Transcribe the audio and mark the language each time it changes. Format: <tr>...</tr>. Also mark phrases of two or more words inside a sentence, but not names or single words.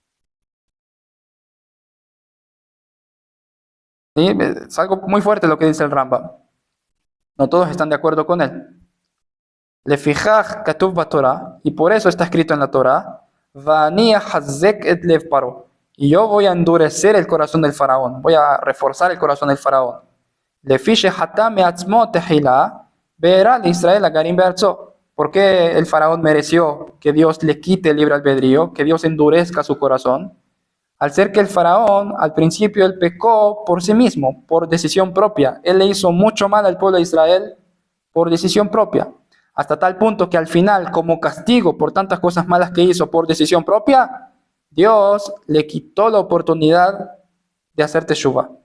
<es>¿Sí? Es algo muy fuerte lo que dice el Rambam. No todos están de acuerdo con él.</es> <he>לפיכך כתוב בתורה,</he> <es>y por eso está escrito en la Torah,</es> <he>ואני אחזק את לב פרעה,</he> <es>y yo voy a endurecer el corazón del faraón, voy a reforzar el corazón del faraón.</es> <he>לפיכך חטא מעצמו תחילה, והרע לישראל הגרים בארצו.</he> <es>¿Por qué el faraón mereció que Dios le quite el libre albedrío, que Dios endurezca su corazón? Al ser que el faraón, al principio, él pecó por sí mismo, por decisión propia. Él le hizo mucho mal al pueblo de Israel por decisión propia. Hasta tal punto que al final, como castigo por tantas cosas malas que hizo por decisión propia, Dios le quitó la oportunidad de hacer teshuvah.</es>